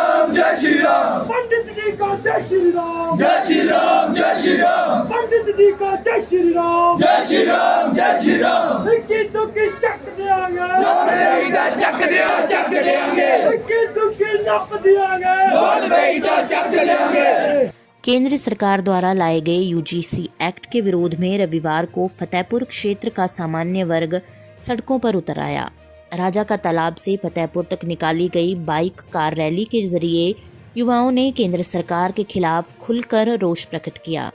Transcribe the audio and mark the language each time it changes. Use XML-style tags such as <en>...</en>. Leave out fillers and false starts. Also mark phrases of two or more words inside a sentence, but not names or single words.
<hi>जय श्री राम। पंडित जी का जय श्री राम। जय श्री राम, जय श्री राम। पंडित जी का जय श्री राम। जय श्री राम, जय श्री राम।</hi> <pa>ਇੱਕੀ ਦੁੱਕੀ ਚੱਕ ਦਿਆਂਗੇ,</pa> <hi>चक देंगे।</hi> <pa>ਇੱਕੀ ਦੁੱਕੀ ਨੱਪ ਦਿਆਂਗੇ,</pa> <hi>बोल बेटा चक देंगे। केंद्र सरकार द्वारा लाए गए यूजीसी एक्ट के विरोध में रविवार को फतेहपुर क्षेत्र का सामान्य वर्ग सड़कों पर उतर आया। राजा का तालाब से फतेहपुर तक निकाली गई</hi> <en>bike car rally</en> <hi>के जरिए युवाओं ने केंद्र सरकार के खिलाफ खुलकर रोष प्रकट किया।</hi>